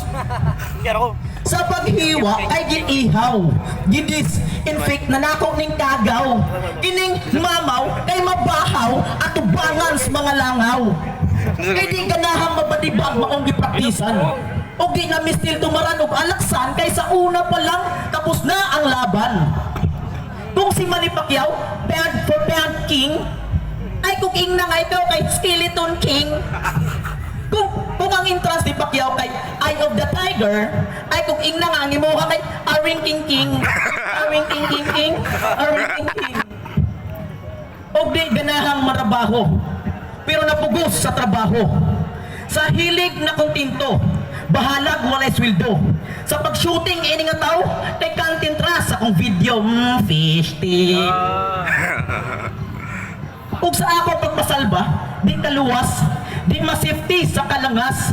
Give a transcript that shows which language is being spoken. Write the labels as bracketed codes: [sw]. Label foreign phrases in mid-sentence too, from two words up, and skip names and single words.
[ceb] Sa paghiwa ay ginihaw, gidis-infect na nako ning kagaw. Kining mamaw kay mabahaw at tubangan sa mga langaw. Kay di ganahang mabadibag maong gipraktisan. O di na mistil tumaran og alaksan kay sa una pa lang tapos na ang laban. Kung si Manny Pacquiao, [en] pound for pound king, [ceb] ay kung ing na nga ikaw kay Skeleton King. Kung ang entrance ni Pacquiao kay Eye of the Tiger, ay kung ing na nga ang imo kay Aring King King. Aring King King King. Aring King King. Og di ganahang marabaho, pero napugos sa trabaho. Sa hilig na kontento, bahalag walay sweldo. Sa pag-shooting ini nga tao, kay content ra sa akong video, [en] fish tip. [ceb] Ug sa ako pagpasalba, di kaluwas, di masafety sa kalangas.